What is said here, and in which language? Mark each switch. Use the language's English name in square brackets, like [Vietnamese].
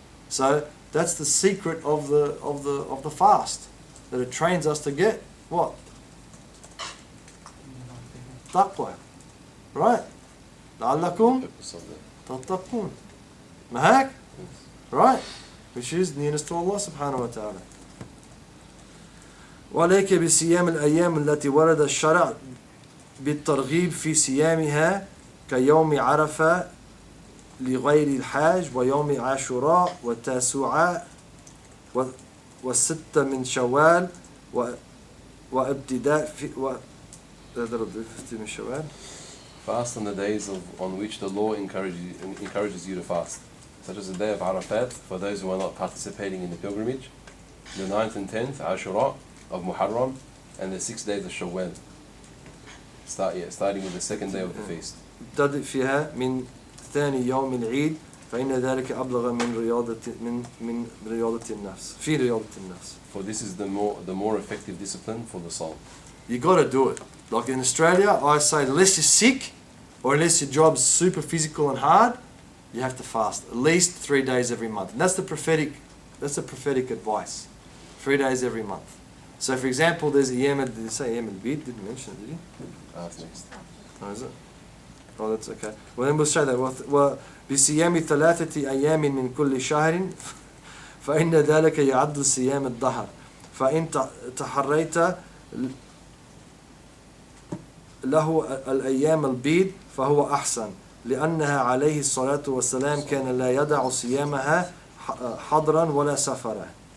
[English] So that's the secret of the fast, that it trains us to get what? Taqwa, right? [Arabic] لَعَلَّكُمْ تَتَّقُونَ. [English] Mahak, right? Which is nearness to Allah subhanahu wa ta'ala. [Arabic] وعليك بصيام الأيام التي ورد الشرع بالترغيب في صيامها كيوم عرفة لغير الحاج ويوم عاشوراء والتاسوعاء والستة من شوال وابتداء من شوال. [English] Fast on the days on which the law encourages you to fast, such as the day of Arafat for those who are not participating in the pilgrimage, the 9th and 10th Ashura of Muharram, and the 6 days of Shawwal. Starting with the second day of the feast. [Arabic] ابتدئ فيها من ثاني يوم العيد فإن ذلك أبلغ من رياضة النفس في رياضة النفس. [English] For this is the more effective discipline for the soul. You got to do it. Like in Australia, I say unless you're sick or unless your job's super physical and hard, you have to fast at least 3 days every month. And that's the prophetic advice. 3 days every month. So for example, there's a Yemen, did you say Yemen Bid? Didn't mention it, did you? That's next. Oh, is it? Oh, that's okay. Well, then we'll say that. [Arabic] وبصيام 3 أيام من كل شهر فإن ذلك يعد صيام الدهر فإن تحريت له الأيام البيض فهو أحسن لأنها عليه الصلاة والسلام كان لا يدع صيامها حضرا ولا سفرا.